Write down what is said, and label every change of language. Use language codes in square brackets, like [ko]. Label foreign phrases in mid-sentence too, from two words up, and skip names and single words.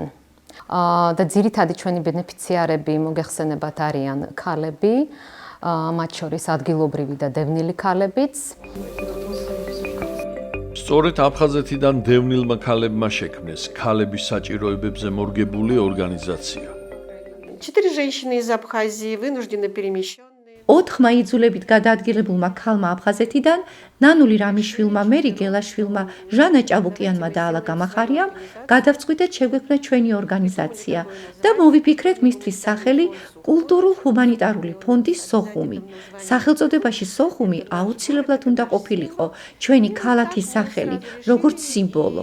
[ka] და ძირითადი ჩვენი ბენეფიციარები მოგეხსენებათ არიან ქალები, მათ შორის ადგილობრივი და დევნილი ქალებიც. სწორედ აფხაზეთიდან დევნილმა ქალებმა შექმნეს ქალების საჭიროებებზე მორგებული ორგანიზაცია. [ru] 4 женщины из Абхазии вынуждены перемещенные. [ka] 4 იძულებით გადაადგილებულმა ქალმა აფხაზეთიდან, ნანული რამიშვილმა, მერი გელაშვილმა, ჟანა ჭაბუკიანმა და ალა გამახარიამ გადავწყვიტეთ შეგვექმნა ჩვენი ორგანიზაცია და მოვიფიქრეთ მისთვის სახელი კულტურულ-ჰუმანიტარული ფონდი სოხუმი. სახელწოდებაში სოხუმი აუცილებლად უნდა ყოფილიყო ჩვენი ქალაქის სახელი, როგორც სიმბოლო.